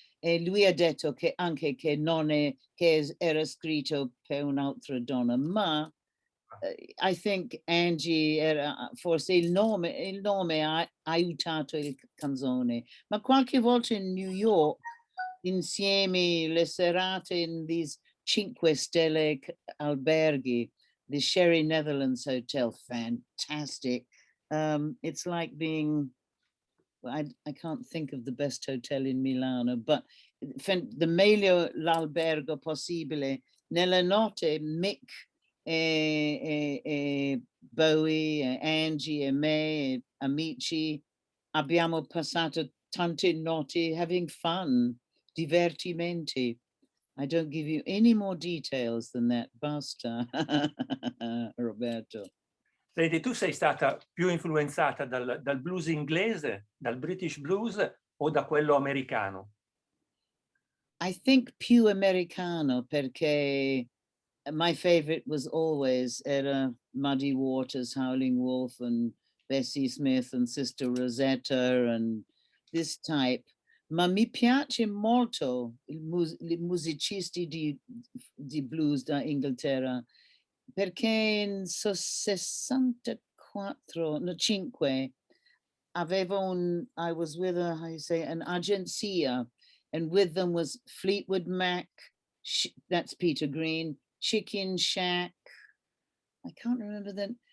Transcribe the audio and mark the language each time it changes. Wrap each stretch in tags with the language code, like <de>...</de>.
<it>E lui ha detto che anche che non è che era scritto per un'altra donna, ma</it> <en>I think</en> <it>Angie era forse il nome ha aiutato il canzone, ma qualche volta in New York insieme le serate</it> <en>in these</en> <it>5 stelle alberghi, the Sherry Netherlands Hotel,</it> <en>fantastic. It's like being I can't think of the best hotel in Milano, but the</en> <it>meglio l'albergo possibile. Nella notte Mick e Bowie, e Angie e me, e amici, abbiamo passato tante notti</it> <en>having fun,</en> <it>divertimenti.</it> <en>I don't give you any more details than that,</en> <it>basta,</it> <en>Roberto.</en> <it>Senti, tu sei stata più influenzata dal blues inglese, dal British blues o da quello americano?</it> <en>I think</en> <it>più americano perché</it> <en>my favorite was always</en> <it>era</it> <en>Muddy Waters, Howling Wolf, and Bessie Smith, and Sister Rosetta, and this type.</en> <it>Ma mi piace molto i musicisti di blues da Inghilterra perché in</it> <en>64, no 5, I was with a, how you say, an agenzia, and with them was Fleetwood Mac, that's Peter Green, Chicken Shack. I can't remember them.</en>